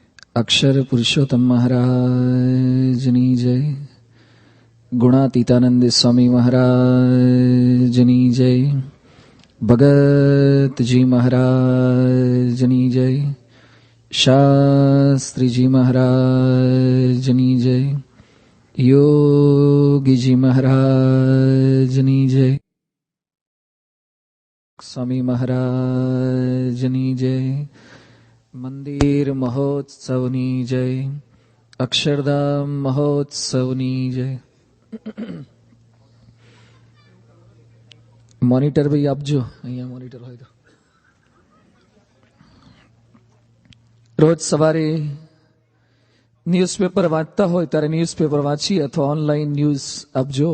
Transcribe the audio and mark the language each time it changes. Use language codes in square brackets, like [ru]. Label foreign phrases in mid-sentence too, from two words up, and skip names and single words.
[gu] અક્ષર પુરુષોત્તમ મહારાજની જય, ગુણાતીતાનંદ સ્વામી મહારાજની જય, ભગત જી મહારાજની જય, શાસ્ત્રી જી મહારાજની જય, યોગી જી મહારાજની જય, સ્વામી મહારાજની જય, મંદિર મહોત્સવની જય, અક્ષરધામ મહોત્સવની જય. મોનિટર ભાઈ આપજો, અહીંયા મોનિટર હોય તો. રોજ સવારે ન્યૂઝપેપર વાંચતા હોય ત્યારે ન્યૂઝપેપર વાંચી અથવા [en] online news [gu] આપજો.